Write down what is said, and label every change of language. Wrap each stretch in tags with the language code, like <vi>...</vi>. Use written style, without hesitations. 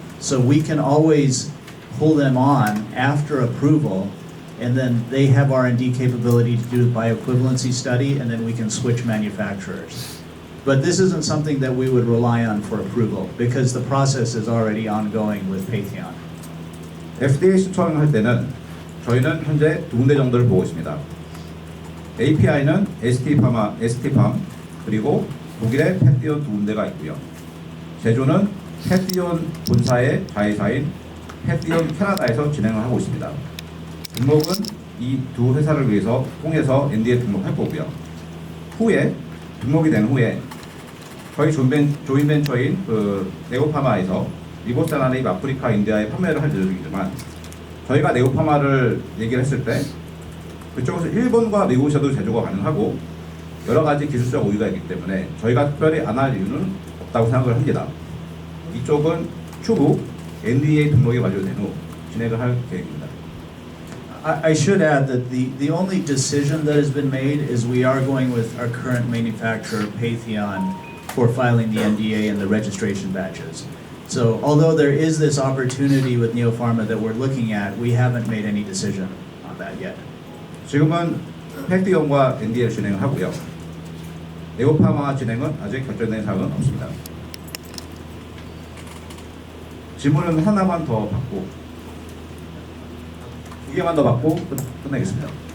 <en>So we can always pull them on after approval, and then they have R&D capability to do a bioequivalency study, and then we can switch manufacturers. But this isn't something that we would rely on for approval because the process is already ongoing with Patheon.</en> <ko>FDA 신청할 때는 저희는 현재 2군데 정도를 보고 있습니다. API는 ST Pharm 그리고 독일에 패티온 2군데가 있고요. 제조는 패티온 본사의 자회사인 패티온 캐나다에서 진행을 하고 있습니다. 등록은 이 두 회사를 위해서 통해서 NDA 등록할 거고요. 후에 등록이 된 후에 저희 조인벤처인 네오파마에서 리보세라닙 아프리카 인디아에 판매를 할 예정이지만 저희가 네오파마를 얘기를 했을 때 그쪽에서 일본과 미국에서도 제조가 가능하고 여러 가지 기술적 우위가 있기 때문에 저희가 특별히 안 할 이유는 없다고 생각을 합니다. 이쪽은 추후 NDA 등록이 완료된 후 진행을 할 계획입니다.</ko> <en>I should add that the only decision that has been made is we are going with our current manufacturer, Patheon, for filing the NDA and the registration batches. So although there is this opportunity with Neo Pharma that we're looking at, we haven't made any decision on that yet.</en> <ko>지금은 패티온과 NDA를 진행을 하고요. 네오파마 진행은 아직 결정된 사항은 없습니다. 질문은 하나만 더 받고 2개만 더 받고 끝내겠습니다.</ko>